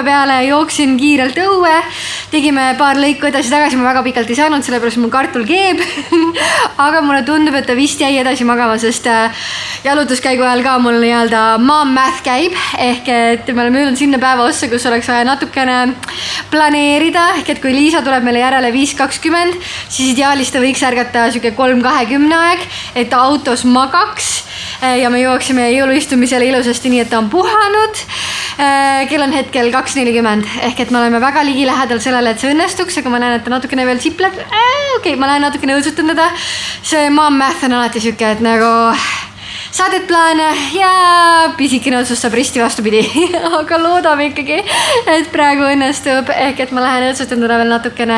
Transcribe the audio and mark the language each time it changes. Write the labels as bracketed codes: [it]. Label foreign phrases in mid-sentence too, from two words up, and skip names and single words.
[et] peale, jooksin kiirelt õue, tegime paar lõiku edasi-tagasi, ma väga pikalt ei saanud, sellepärast mul kartul keeb, aga mulle tundub, et ta vist jäi edasi magama, sest jalutuskäigu ajal ka mul nii-öelda [en] mom math [et] käib, ehk et me oleme jõudnud sinna päeva ossa, kus oleks vaja natukene planeerida, ehk et kui Liisa tuleb meile järele 5.20, siis ideaalis ta võiks ärgata süke 3.20 aeg, et ta autos magaks ja me jooksime jõuluistumisele ilusasti nii, et ta on puhanud. Kell on hetkel 2:40 ehk et me oleme väga ligilähedal sellele, et see õnnestuks, aga ma näen, et ta natukene veel sipleb. Okei, ma lähen natukene õõtsutan teda. See [en] mom math [et] on alati siuke, et nagu saadet plaane ja pisikene otsustab risti vastupidi. Aga loodame ikkagi, et praegu õnnestub ehk et ma lähen õõtsutan teda veel natukene.